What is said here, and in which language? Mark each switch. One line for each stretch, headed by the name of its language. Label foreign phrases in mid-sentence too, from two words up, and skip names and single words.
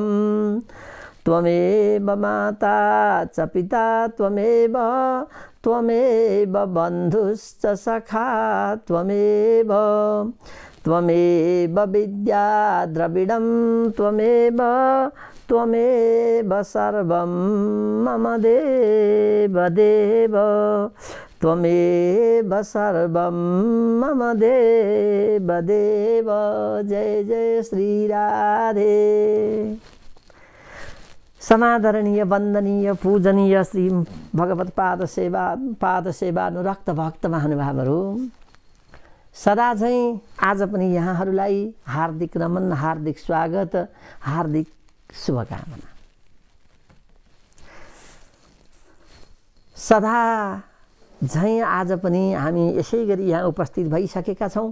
Sanskrit: त्वमेव माता च पिता त्वमेव बन्धुश्च सखा त्वमेव विद्या द्रविडं त्वमेव सर्वं मम देव त्वमेव सर्वं मम देव।
Nepali: जय जय श्री राधे। समादरणीय वंदनीय पूजनीय श्री भगवत पाद सेवा अनुरक्त भक्त महानुभावहरू, सदा झैं आज पनि यहाँहरूलाई हार्दिक नमन, हार्दिक स्वागत, हार्दिक शुभकामना। सदा झैं आज पनि हामी यसै गरी यहाँ उपस्थित भइसकेका छौं।